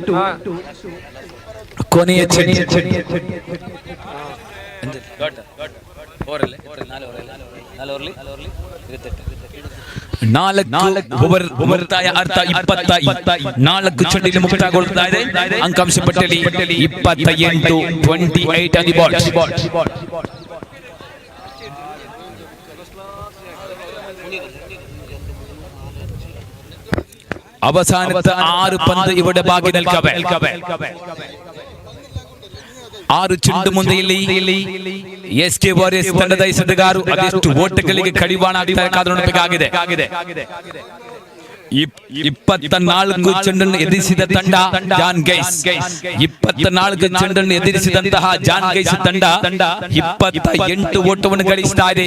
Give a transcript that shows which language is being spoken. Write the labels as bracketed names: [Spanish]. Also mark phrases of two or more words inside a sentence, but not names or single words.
[Kannada] ಕೊನೆಯ ಮುಕ್ತಾಯ ಅರ್ಥ 24 ಚೆಂಡಿಗೆ ಮುಕ್ತಾಯಗೊಳ್ಳುತ್ತಾ ಇದೆ. ಅಂಕಾಂಶ ಪಟ್ಟಿಯಲ್ಲಿ 28 [English] on the board. [Malayalam] അവസാനത്തെ 6 പന്ത് ഇവിടെ ബാക്കി നിൽക്കവേ [Kannada] 6 ಚೆಂಡು ಮುಂದೆ ಇಲ್ಲಿ ಎಸ್ಕೆ ವಾರಿಯರ್ಸ್ ತಂಡದ ಎಸೆತಗಾರರು ಅದೆಷ್ಟು ಓಟಗಳಿಗೆ ಕಡಿವಾಣ ಆಗ್ತಾರೆ ಕಾದು ನೋಡಬೇಕಾಗಿದೆ. 24 ಚೆಂಡನ್ನು ಎದುರಿಸಿದ ತಂಡ ಜಾನ್ ಗೈಸ್. 24 ಚೆಂಡನ್ನು ಎದುರಿಸಿದಂತಹ ಜಾನ್ ಗೈಸ್ ತಂಡ 28 ಓಟವನ್ನು ಗಳಿಸ್ತಾ ಇದೆ.